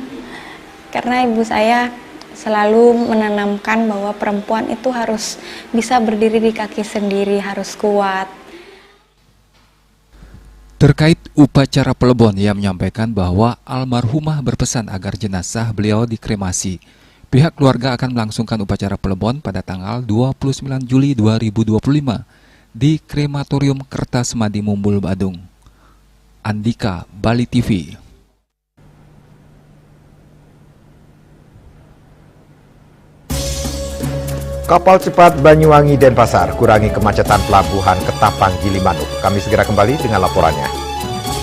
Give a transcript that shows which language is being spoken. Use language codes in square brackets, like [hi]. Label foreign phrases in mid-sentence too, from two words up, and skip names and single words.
[id] Karena ibu saya selalu menanamkan bahwa perempuan itu harus bisa berdiri di kaki sendiri, harus kuat. Terkait upacara pelebon, ia menyampaikan bahwa almarhumah berpesan agar jenazah beliau dikremasi. Pihak keluarga akan melangsungkan upacara pelebon pada tanggal 29 Juli 2025 di Krematorium Kertasemadi Mumbul, Badung. Andika, Bali TV. Kapal cepat Banyuwangi Denpasar kurangi kemacetan pelabuhan Ketapang Gilimanuk. Kami segera kembali dengan laporannya.